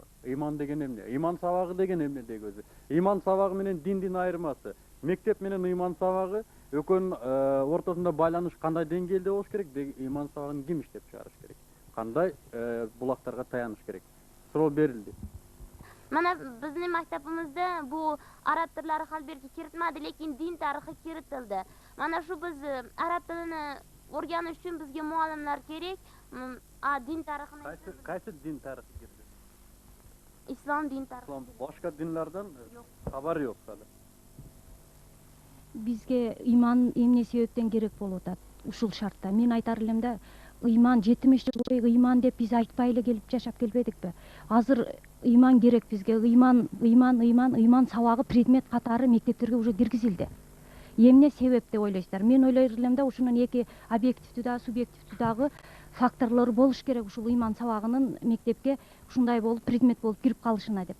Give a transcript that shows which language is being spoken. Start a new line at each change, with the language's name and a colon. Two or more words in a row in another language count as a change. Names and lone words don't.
Kyrgyz: Ыйман деген эмне? Ыйман сабагы деген эмне деги өзү? Ыйман сабагы менен диндин айырмасы. Мектеп менен ыйман сабагы экөөнүн ортосунда байланыш кандай деңгээлде болуш керек? Ыйман сабагын ким иштеп чыгарыш керек? Кандай булактарга таяныш керек? Суроо берилди.
Uzbek: Mana bizning maktabimizda bu arab tillari Halbergga kiritmadi, lekin din tarixi kiritildi. Mana shu biz arab tilini o'rganish uchun bizga muallimlar kerak. Din tarixini Qaysi din tarixi kirdi? Islom din tarixi. Islom boshqa dinlardan xabar yo'q hali. Bizga iymon
Kyrgyz: эмне себептен керек болуп атат ушул шартта. Мен айтар элем да, ыйман 70 жыл бою ыйман деп биз айтпай эле келип жашап келбедикпи? Азыр ыйман керек бизге. Ыйман сабагы предмет катары мектептерге уже киргизилди. Эмне себеп деп ойлойсуздар? Мен ойлойр элем да, ушунун эки объективдүү да, субъективдүү дагы факторлору болуш керек ушул ыйман сабагынын мектепке ушундай болуп предмет болуп кирип калышына деп.